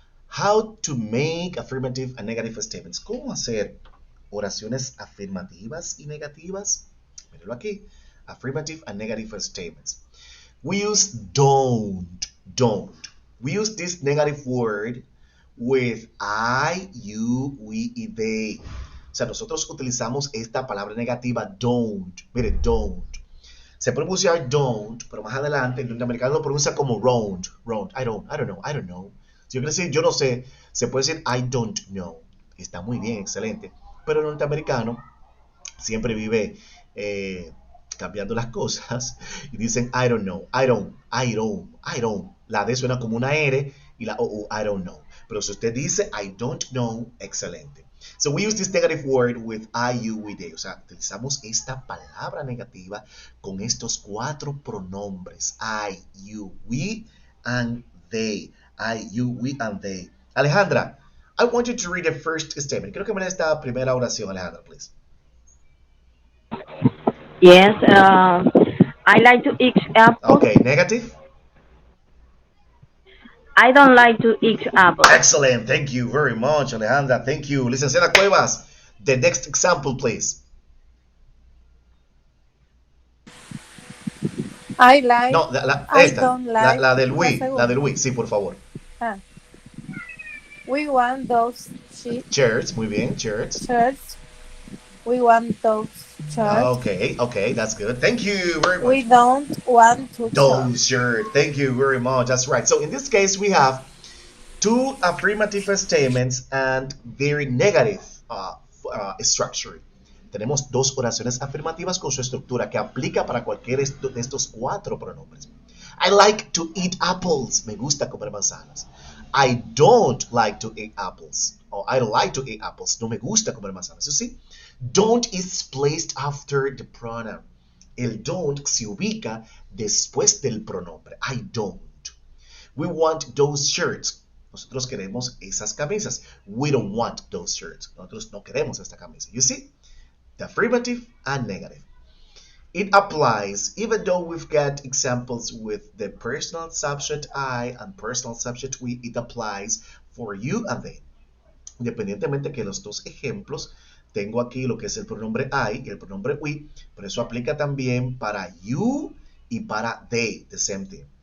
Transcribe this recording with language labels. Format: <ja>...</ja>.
<en>How to make affirmative and negative statements.</en> <es>¿Cómo hacer oraciones afirmativas y negativas? Mírenlo aquí.</es> <en>Affirmative and negative statements. We use don't. We use this negative word with I, you, we y they.</en> <es>O sea, nosotros utilizamos esta palabra negativa don't. Mire, don't. Se puede pronunciar don't, pero más adelante el norteamericano lo pronuncia como round.</es> <en>I don't know.</en> <es>Si yo quiero decir yo no sé, se puede decir I don't know. Está muy bien, excelente. Pero el norteamericano siempre vive cambiando las cosas y dicen</es> <en>I don't know, I don't.</en> <es>La D suena como una R y la O,</es> <en>I don't know.</en> <es>Pero si usted dice I don't know, excelente.</es> <en>So we use this negative word with I, you, we, they.</en> <es>O sea, utilizamos esta palabra negativa con estos 4 pronombres.</es> <en>I, you, we, and they. I, you, we, and they. Alejandra, I want you to read the first statement.</en> <es>Quiero que me dé esta primera oración, Alejandra, please.</es> <en>Yes, I like to eat apples. Okay, negative. I don't like to eat apples. Excellent. Thank you very much, Alejandra. Thank you. Licenciada Cuevas, the next example, please. I like. No, I</en> <es>esta,</es> <en>don't like.</en> <es>la del La</es> <en>we,</en> <es>segunda. la del we, sí, por favor.</es> <en>Ah. We want those Shirts,</en> <es>muy bien,</es> <en>shirts. shirts. We want those shirts. Okay, that's good. Thank you very much. We don't want to Those shirts. Thank you very much. That's right. So in this case, we have 2 affirmative statements and very negative structure.</en> <es>Tenemos 2 oraciones afirmativas con su estructura que aplica para cualquiera de estos 4 pronombres.</es> <en>I like to eat apples.</en> <es>Me gusta comer manzanas.</es> <en>I don't like to eat apples. Or I don't like to eat apples.</en> <es>No me gusta comer manzanas.</es> <en>You see? Don't is placed after the pronoun.</en> <es>El don't se ubica después del pronombre.</es> <en>I don't. We want those shirts.</en> <es>Nosotros queremos esas camisas.</es> <en>We don't want those shirts.</en> <es>Nosotros no queremos esta camisa.</es> <en>You see? The affirmative and negative. It applies even though we've got examples with the personal subject I and personal subject we. It applies for you and they.</en> <es>independientemente que los dos ejemplos, tengo aquí lo que es el pronombre I y el pronombre we, pero eso aplica también para you y para they,</es> <en>the same thing.</en>